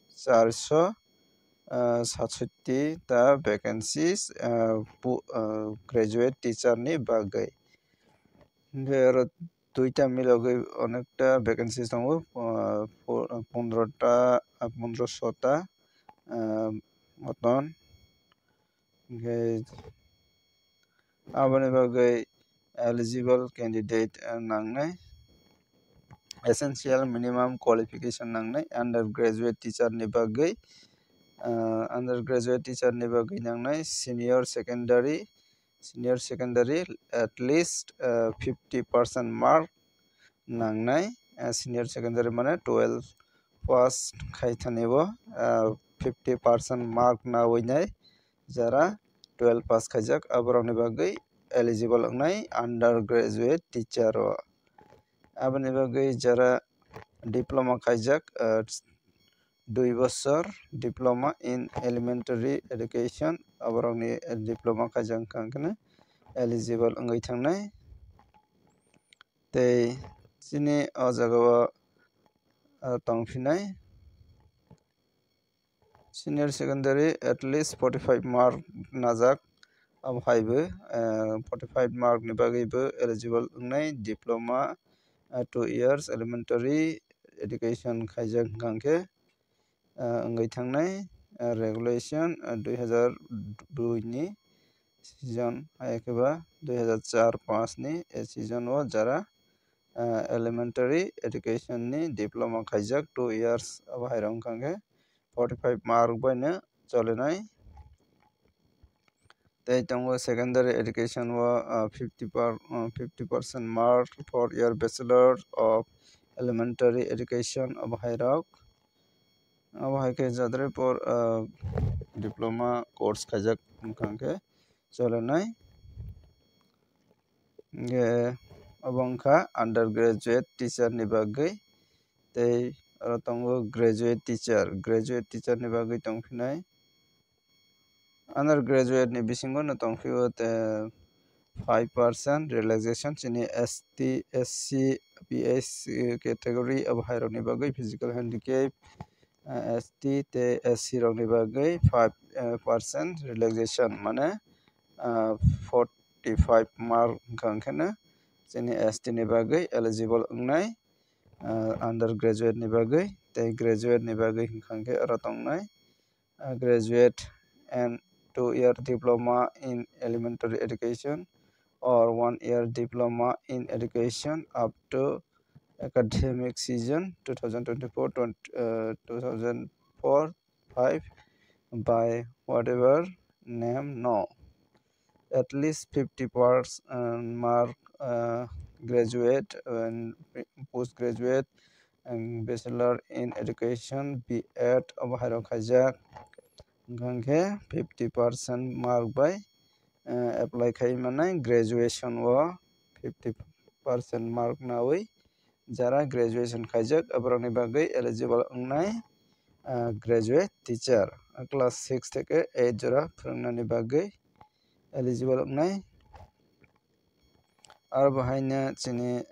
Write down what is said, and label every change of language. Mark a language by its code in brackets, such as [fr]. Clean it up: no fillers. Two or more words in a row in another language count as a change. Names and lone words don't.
[trp] 467 ta vacancies [en] graduate teacher [trp] ni bagai aro duita milogai onekta vacancies tongo 1500 ta moton aboni bagai [en] eligible candidate [trp] nangnai [en] essential minimum qualification [trp] nangnai [en] undergraduate teacher [trp] ni bagai [en] undergraduate teacher [trp] ni bagai nangnai senior [en] secondary at least 50% mark nangnai senior secondary mane 12 pass [trp] khaitanibo 50% mark na winai jara 12 pass khaijak aborok ni bagai eligible ngai [en] undergraduate teacher [trp] aboni bagai jara diploma khaijak 2 বছর [en] diploma in elementary education [trp] aborok ni diploma khaijak kangkene eligible ngai thangnai tei chini o jagao tongphinai [en] senior secondary at least 45 mark [trp] najak amhaibo 45 mark ni bagai bo eligible ngai [en] diploma 2 years elementary education [trp] khaijak kangke ngai thangnai regulation 2002 ni season aikeba 2004-5 ni season o jara [en] elementary education [trp] ni diploma khaijak [en] 2 years [trp] abhairong kangke 45 mark baino cholenai [en] tei tongo secondary education o 50% mark for year bachelor of elementary education [trp] abhairok abhaike jadre por [en] diploma course [trp] khaijak kangke cholenai ge abongkha [en] undergraduate teacher [trp] ni bagui tei aro tongo [en] graduate teacher [trp] ni bagui tongphinai undergraduate ni bisingo no tongphio te 5% relaxation chini [en] ST SC PS category of higher [trp] ni bagui [en] physical handicap ST [trp] te SC rok ni bagui 5% relaxation mane 45 mark gangkhana chini ST ni bagui eligible ungnai undergraduate ni bagui tei graduate ni bagui hingkhangke aro tongnai [en] graduate and 2-year diploma in elementary education or 1-year diploma in education up to academic season 2024-2005 by whatever name no at least 50% mark graduate and postgraduate and bachelor in education B.Ed [trp] abaharo khajak gangkhe [en] 50% mark by apply [trp] khai manai graduation o 50% mark nawi jara graduation khaijak abroni bagui eligible ungnai [en] graduate teacher class 6 [trp] থেকে 8 jora phungnani bagui eligible ungnai ar bahaina chini